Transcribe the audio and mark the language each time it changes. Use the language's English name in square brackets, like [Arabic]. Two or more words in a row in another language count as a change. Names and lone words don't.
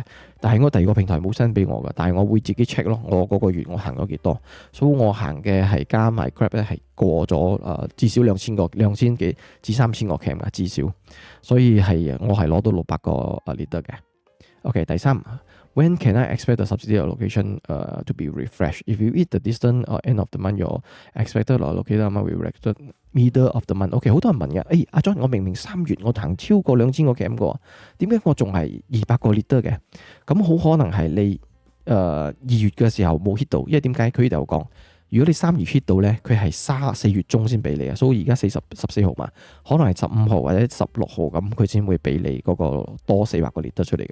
[Cantonese] 但係我第二個平台冇 send 俾我嘅，但係我會自己 check 咯。我嗰個月我行咗幾多，所以我行嘅係加埋 Grab 咧係過咗至少2000幾至3000個 km 嘅至少，所以係我係攞到600個liter 嘅。OK， 第三。 [English] When can I expect the subsidy allocation to be refreshed? If you hit the distance or end of the month, your expected allocated amount will reflect middle of the month. [Cantonese] OK， 好多人問嘅，阿 John， 我明明3月我行超過2000個 km 嘅，點解我仲係200個 liter 嘅？咁好可能係你2月嘅時候冇 hit 到，因為點解佢呢度有講？如果你3月 hit 到咧，佢係4月中先俾你啊，所以而家14號嘛，可能係15號或者16號咁，佢先會俾你嗰個多400個 liter 出嚟嘅。